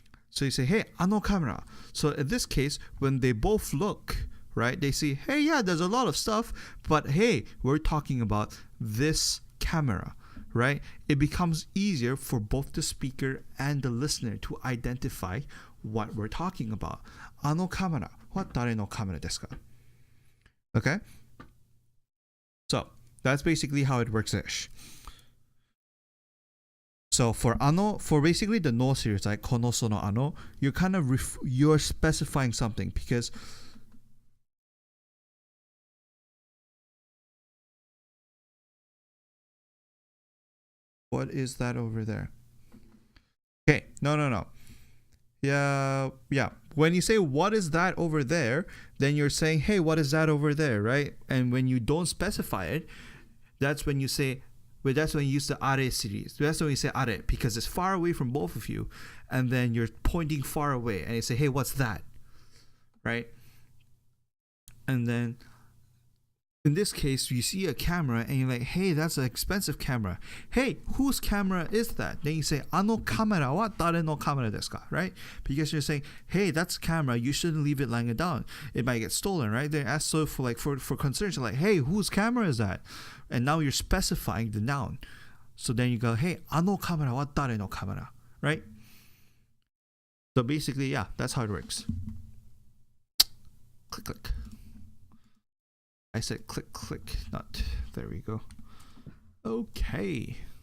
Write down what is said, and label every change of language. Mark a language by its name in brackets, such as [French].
[English] So you say, hey, [Japanese] あのカメラ. [English] So in this case, when they both look, right, they see, hey, yeah, there's a lot of stuff, but hey, we're talking about this camera, right? It becomes easier for both the speaker and the listener to identify what we're talking about. [Japanese] あのカメラは誰のカメラですか? [English] Okay? So, that's basically how it works-ish. So for basically the no series, like このそのあの, you're kind of you're specifying something, because what is that over there? Okay, no. Yeah. When you say what is that over there, then you're saying, hey, what is that over there, right? And when you don't specify it, that's when you say, that's when you use the あれ series. That's when you say あれ, because it's far away from both of you, and then you're pointing far away, and you say, hey, what's that? Right? And then in this case, you see a camera and you're like, hey, that's an expensive camera. Hey, whose camera is that? Then you say, [Japanese] あのカメラは誰のカメラですか? [English] Right? Because you're saying, hey, that's a camera. You shouldn't leave it lying down. It might get stolen, right? They ask so for concerns, like, hey, whose camera is that? And now you're specifying the noun. So then you go, hey, [Japanese] あのカメラは誰のカメラ? [English] Right? So basically, yeah, that's how it works. Click, click. I said click, click, not. There we go. Okay.